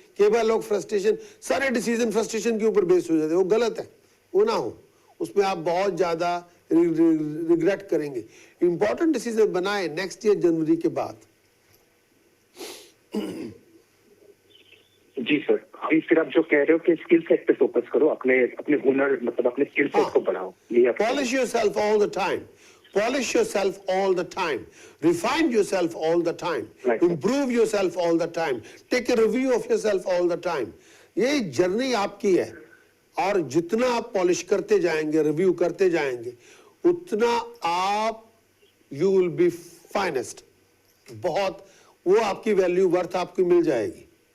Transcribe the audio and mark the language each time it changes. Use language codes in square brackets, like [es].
[hi] कई बार लोग फ्रस्ट्रेशन, सारे डिसीजन फ्रस्ट्रेशन के ऊपर बेस हो जाते हैं, वो गलत है, वो ना हो, उसमें आप बहुत ज्यादा रिग्रेट करेंगे। इंपॉर्टेंट डिसीजन बनाएं नेक्स्ट ईयर जनवरी के बाद। जी सर, अभी फिर आप जो कह रहे हो कि स्किल सेट पे फोकस करो, अपने अपने हुनर मतलब अपने स्किल सेट को बढ़ाओ, ये आप [en] Polish yourself all the time. Polish yourself all the time. Refine yourself all the time. Right. Improve yourself all the time. Take a review of yourself all the time. [hi] ये journey आपकी है, और जितना आप पॉलिश करते जाएंगे, review करते जाएंगे, उतना आप [en] You will be finest. [hi] बहुत वो आपकी वैल्यू वर्थ आपको मिल जाएगी।